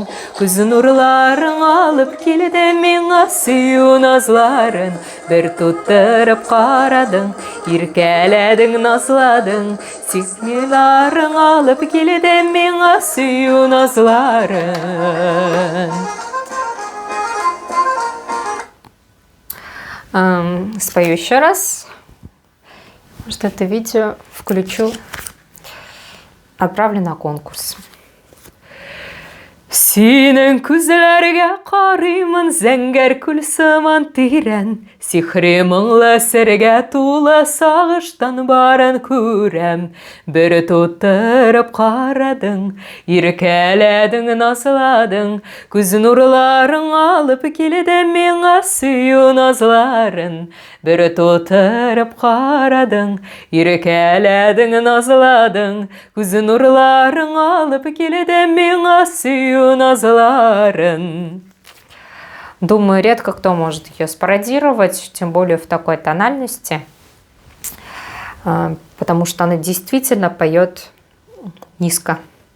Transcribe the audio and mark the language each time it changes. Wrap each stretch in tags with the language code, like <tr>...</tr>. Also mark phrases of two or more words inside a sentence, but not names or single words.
<tt>Күз нурларың алып килде миңа сөю назларын. Бер тутырып карадың, иркәләдең, назладың. Сихриларың алып килде миңа сөю назларын.</tt> <ru>Спою еще раз. Может, это видео включу. Отправлю на конкурс.</ru> <tt>Синең күзләргә карыймын, зәңгәр күл сыман тирән. Сихри моңлы сергә тулы сагыштан барын күрәм. Бер тутырып карадың, иркәләдең, назладың. Күз нурларың алып килде миңа сөю назларын. Бер тутырып карадың, иркәләдең, назладың. Күз нурларың алып килде миңа сөю назларын.</tt> <ru>Думаю, редко кто может ее спародировать, тем более в такой тональности, потому что она действительно поет низко.</ru>